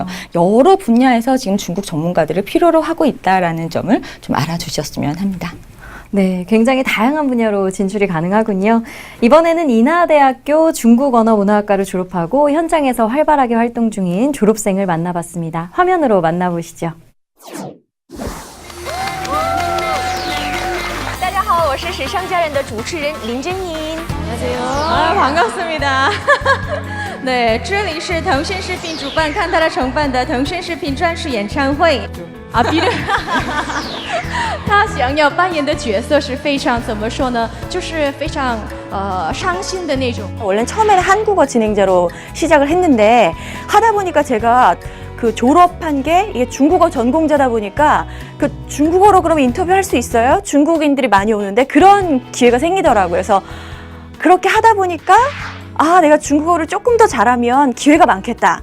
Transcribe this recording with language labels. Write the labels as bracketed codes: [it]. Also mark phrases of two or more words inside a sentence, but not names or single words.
[ko] 여러 분야에서 지금 중국 전문가들을 필요로 하고 있다라는 점을 좀 알아주셨으면 합니다. 네, 굉장히 다양한 분야로 진출이 가능하군요. 이번에는 인하대학교 중국언어문화학과를 졸업하고 현장에서 활발하게 활동 중인 졸업생을 만나봤습니다. 화면으로 만나보시죠. [zh] 大家好，我是时尚佳人的主持人林真莹。 [ko] 안녕하세요. 반갑습니다. 네, [zh] 这里是腾讯视频主办看他的承办的腾讯视频专属演唱会。比如他想要扮演的角色是非常怎么说呢？就是非常伤心的那种。 [ko] 원래 처음에는 한국어 진행자로 시작을 했는데 하다 보니까 제가 그 졸업한 게 이게 중국어 전공자다 보니까 그 중국어로 그러면 인터뷰할 수 있어요? 중국인들이 많이 오는데 그런 기회가 생기더라고요. 그래서 그렇게 하다 보니까 내가 중국어를 조금 더 잘하면 기회가 많겠다.